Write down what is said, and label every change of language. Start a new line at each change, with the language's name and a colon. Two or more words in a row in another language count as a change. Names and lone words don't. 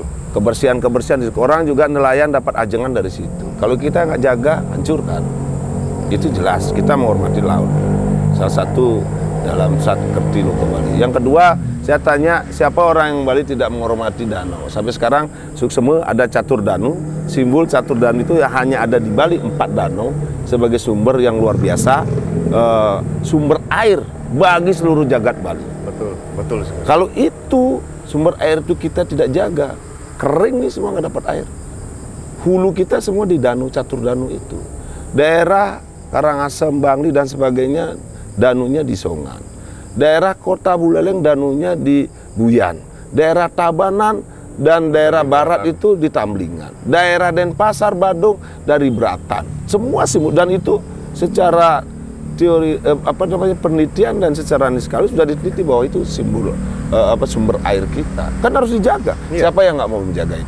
Indonesian: Kebersihan orang juga nelayan dapat ajengan dari situ. Kalau kita nggak jaga, hancurkan. Itu jelas kita menghormati laut. Salah satu dalam Kerti Loko Bali. Yang kedua, saya tanya siapa orang yang Bali tidak menghormati danau. Sampai sekarang Suksema ada catur danu, simbol catur danu itu hanya ada di Bali 4 danau sebagai sumber yang luar biasa, sumber air bagi seluruh jagat Bali. Betul. Kalau itu sumber air itu kita tidak jaga, kering nih semua nggak dapat air. Hulu kita semua di danau catur danu itu. Daerah Karangasem, Bangli dan sebagainya danunya di Songan. Daerah Kota Buleleng danunya di Buyan. Daerah Tabanan dan daerah barat itu di Tamblingan. Daerah Denpasar, Badung dari Bratan. Semua simbol, dan itu secara teori penelitian dan secara sekali sudah diteliti bahwa itu simbol sumber air kita. Kan harus dijaga. Siapa yang nggak mau menjaga itu?